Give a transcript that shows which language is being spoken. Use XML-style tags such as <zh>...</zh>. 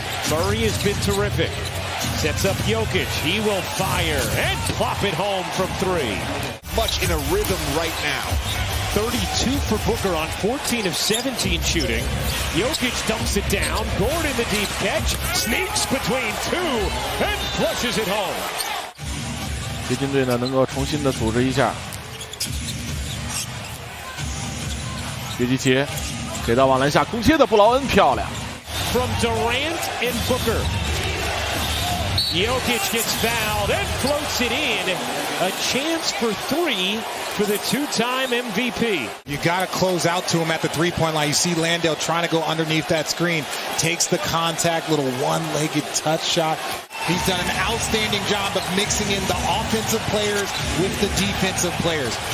<en>Murray has been terrific. Sets up Jokic. He will fire and plop it home from 3. Much in a rhythm right now. 32 for Booker on 14 of 17 shooting. Jokic dumps it down. Gordon the deep catch. Sneaks between 2 and flushes it home.</en> <zh>掘金队呢能够重新的组织一下。约基奇给到网篮下空切的布劳恩，漂亮。</zh> <en>From Durant and Booker. Jokic gets fouled and floats it in. A chance for 3 for the 2-time MVP. You got to close out to him at the three-point line. You see Landale trying to go underneath that screen. Takes the contact, little one-legged touch shot. He's done an outstanding job of mixing in the offensive players with the defensive players.</en>